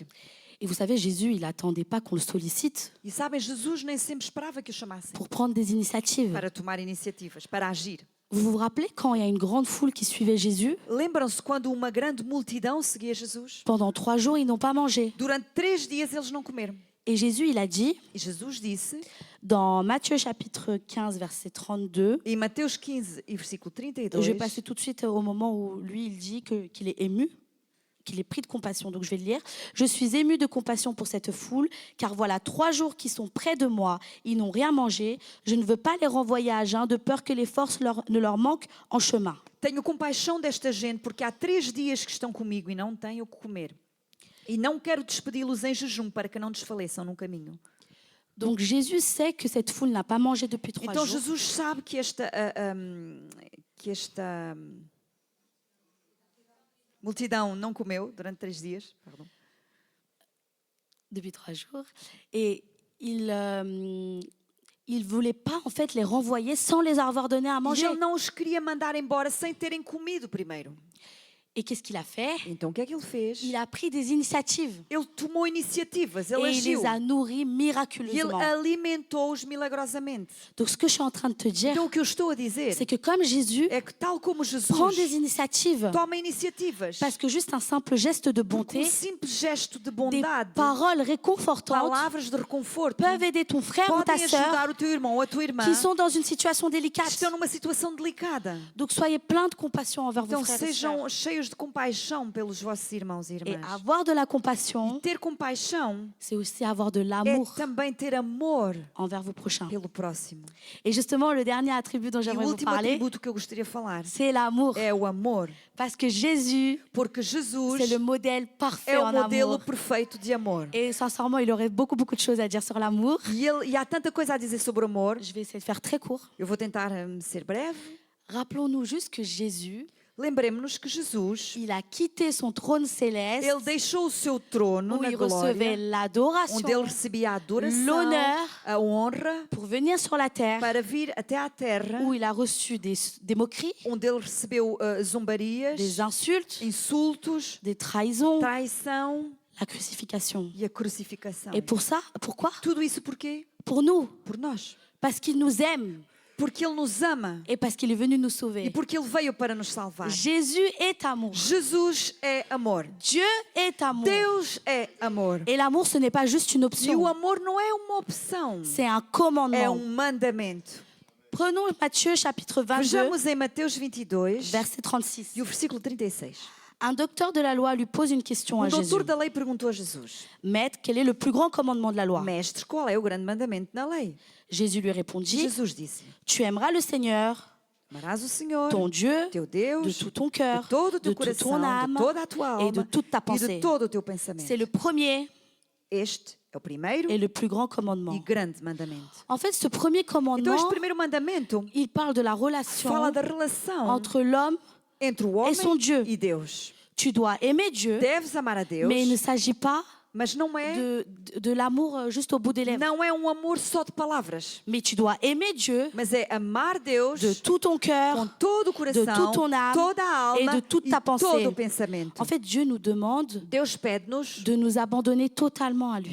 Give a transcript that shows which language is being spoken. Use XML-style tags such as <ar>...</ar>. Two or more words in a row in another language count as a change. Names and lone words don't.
<fr>Et vous savez, Jésus, il n'attendait pas qu'on le sollicite</fr> <pt>E sabem, Jesus nem sempre esperava que o chamassem</pt> <fr>pour prendre des initiatives.</fr> <pt>para tomar iniciativas, para agir.</pt> <fr>Vous vous rappelez quand il y a une grande foule qui suivait Jésus?</fr> <pt>Lembram-se quando uma grande multidão seguia Jesus?</pt> <fr>Pendant 3 jours, ils n'ont pas mangé.</fr> <pt>Durante 3 dias eles não comeram.</pt> <fr>Et Jésus, il a dit,</fr> <pt>E Jesus disse,</pt> <fr>dans Matthieu chapitre 15, verset 32,</fr> <pt>em Mateus 15 e versículo</pt> <fr>je 32, vais passer tout de suite au moment où lui, il dit qu'il est ému, qu'il est pris de compassion. Donc je vais le lire. Je suis ému de compassion pour cette foule, car voilà 3 jours qu'ils sont près de moi, ils n'ont rien mangé. Je ne veux pas les renvoyer à jeun, de peur que les forces ne leur manquent en chemin.</fr> <pt>tenho compaixão desta gente, porque há 3 dias que estão comigo e não têm o que comer. E não quero despedi-los em jejum para que não desfaleçam no caminho.</pt> <fr>Donc Jésus sait que cette foule n'a pas mangé depuis 3</fr> <pt>Então</pt> <fr>jours.</fr> <pt>Jesus sabe que esta multidão não comeu durante 3 dias.</pt> <fr>Pardon. Depuis 3 jours. Et il voulait pas en fait les renvoyer sans les avoir donné à</fr> <pt>E</pt> <fr>manger.</fr> <pt>ele não os queria mandar embora sem terem comido primeiro.</pt> <fr>Et qu'est-ce qu'il a fait?</fr> <pt>Então o que é que ele fez?</pt> <fr>Il a pris des initiatives</fr> <pt>Ele tomou iniciativas, ele</pt> <fr>et il</fr> <pt>agiu.</pt> <fr>les a nourris</fr> <pt>E ele</pt> <fr>miraculeusement.</fr> <pt>alimentou-os milagrosamente.</pt> <fr>Donc ce que je suis en train de te dire,</fr> <pt>Então o que eu estou a dizer</pt> <fr>c'est que comme Jésus</fr> <pt>é que tal como Jesus</pt> <fr>prend des initiatives,</fr> <pt>toma iniciativas,</pt> <fr>parce que juste un simple geste de bonté,</fr> <pt>simples gesto de</pt> <fr>des</fr> <pt>bondade,</pt> <fr>paroles réconfortantes</fr> <pt>palavras de reconforto,</pt> <fr>peuvent aider ton frère ou ta</fr> <pt>podem</pt> <fr>sœur</fr> <pt>ajudar o teu irmão ou a tua irmã</pt> <fr>qui sont dans une situation</fr> <pt>que</pt> <fr>délicate.</fr> <pt>estão numa situação delicada.</pt> <fr>Donc soyez pleins de compassion envers vos</fr> <pt>Então</pt> <fr>frères et sœurs.</fr> <pt>sejam cheios de compaixão pelos vossos irmãos e</pt> <fr>Et</fr> <pt>irmãs.</pt> <fr>avoir de la compassion,</fr> <pt>Ter compaixão</pt> <fr>c'est aussi avoir de</fr> <pt>é</pt> <fr>l'amour</fr> <pt>também ter amor</pt> <fr>envers vos prochains.</fr> <pt>pelo próximo.</pt> <fr>Et justement, le dernier attribut dont</fr> <pt>E o</pt> <fr>j'aimerais vous</fr> <pt>último</pt> <fr>parler,</fr> <pt>atributo que eu gostaria de falar</pt> <fr>c'est l'amour.</fr> <pt>é o amor.</pt> <fr>Parce que Jésus,</fr> <pt>Porque Jesus</pt> <fr>c'est le modèle parfait</fr> <pt>é o</pt> <fr>en</fr> <pt>modelo</pt> <fr>amour.</fr> <pt>perfeito de amor.</pt> <fr>Et sincèrement, il aurait beaucoup de choses à dire sur l'amour.</fr> <pt>E há tanta coisa a dizer sobre o amor.</pt> <fr>Je vais essayer de faire très court.</fr> <pt>Eu vou tentar ser breve.</pt> <fr>Rappelons-nous juste que Jésus,</fr> <pt>Lembremos-nos que Jesus,</pt> <fr>il a quitté son trône céleste</fr> <pt>ele deixou o seu trono</pt> <fr>où</fr> <pt>na</pt> <fr>il recevait</fr> <pt>glória,</pt> <fr>l'adoration</fr> <pt>onde ele recebia a adoração,</pt> <fr>l'honneur</fr> <pt>a honra,</pt> <fr>pour venir sur la terre</fr> <pt>para vir até à terra,</pt> <fr>où il a reçu des moqueries,</fr> <pt>onde ele recebeu zombarias,</pt> <fr>des insultes,</fr> <pt>insultos,</pt> <fr>des trahisons,</fr> <pt>traição</pt> <fr>la crucifixion.</fr> <pt>e a crucificação.</pt> <fr>Et pour ça, pourquoi?</fr> <pt>Tudo isso por quê?</pt> <fr>Pour nous,</fr> <pt>Por nós.</pt> <fr>parce qu'il nous aime</fr> <pt>Porque ele nos ama</pt> <fr>et parce qu'il est venu nous</fr> <pt>e</pt> <fr>sauver.</fr> <pt>porque ele veio para nos salvar.</pt> <fr>Jésus est amour.</fr> <pt>Jesus é amor.</pt> <fr>Dieu est amour.</fr> <pt>Deus é amor.</pt> <fr>Et l'amour, ce n'est pas juste une</fr> <pt>E o</pt> <fr>option,</fr> <pt>amor não é uma opção,</pt> <fr>c'est un</fr> <pt>é</pt> <fr>commandement.</fr> <pt>mandamento.</pt> <fr>Prenons Matthieu chapitre 22,</fr> <pt>Vejamos em Mateus 22</pt> <fr>verset 36.</fr> <pt>e o versículo 36.</pt> <fr>Un docteur de la loi lui pose une question à Jésus.</fr> <pt>Doutor da lei perguntou a Jesus:</pt> <fr>Maître, quel est le plus grand commandement de la loi?</fr> <pt>Mestre, qual é o grande mandamento na lei?</pt> <fr>Jésus lui répondit,</fr> <pt>Jesus disse:</pt> <fr>tu aimeras le Seigneur,</fr> <pt>Amarás o Senhor,</pt> <fr>ton Dieu,</fr> <pt>teu</pt> <fr>de</fr> <pt>Deus,</pt> <fr>tout ton cœur,</fr> <pt>de todo o</pt> <fr>de</fr> <pt>teu</pt> <fr>toute</fr> <pt>coração,</pt> <fr>ton âme</fr> <pt>de toda a tua</pt> <fr>et de</fr> <pt>alma</pt> <fr>toute ta</fr> <pt>e</pt> <fr>pensée.</fr> <pt>de todo o teu pensamento.</pt> <fr>C'est le premier</fr> <pt>Este é o primeiro</pt> <fr>et le plus grand</fr> <pt>e</pt> <fr>commandement.</fr> <pt>grande mandamento.</pt> <fr>En fait, ce premier</fr> <pt>Então, este</pt> <fr>commandement,</fr> <pt>primeiro mandamento</pt> <fr>il parle de la relation</fr> <pt>fala da relação</pt> <fr>entre l'homme.</fr> <pt>entre o homem</pt> <fr>son Dieu.</fr> <pt>e Deus.</pt> <fr>Tu dois aimer Dieu,</fr> <pt>Deves amar a Deus,</pt> <fr>mais il ne s'agit pas</fr> <pt>mas não é,</pt> <fr>de l'amour juste au bout des lèvres.</fr> <pt>não é um amor só de palavras,</pt> <fr>Mais tu dois aimer Dieu</fr> <pt>mas é amar Deus</pt> <fr>de tout ton</fr> <pt>com</pt> <fr>cœur.</fr> <pt>todo o coração,</pt> <fr>toute ton âme</fr> <pt>toda a</pt> <fr>et</fr> <pt>alma</pt> <fr>de toute</fr> <pt>e</pt> <fr>ta pensée.</fr> <pt>todo o pensamento.</pt> <fr>En fait, Dieu nous demande</fr> <pt>Deus pede-nos</pt> <fr>de nous abandonner totalement à lui.</fr>